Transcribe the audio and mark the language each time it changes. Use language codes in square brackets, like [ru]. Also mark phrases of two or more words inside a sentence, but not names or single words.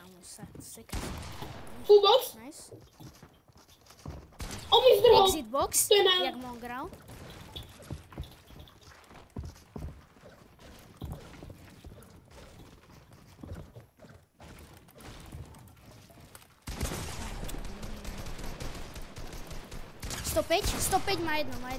[sk] sa seká. [en] Full box? Nice. [sk] On mi zdrhol. [en] Exit box, [sk] To je na... jak Mongral. Stopäť má jedno.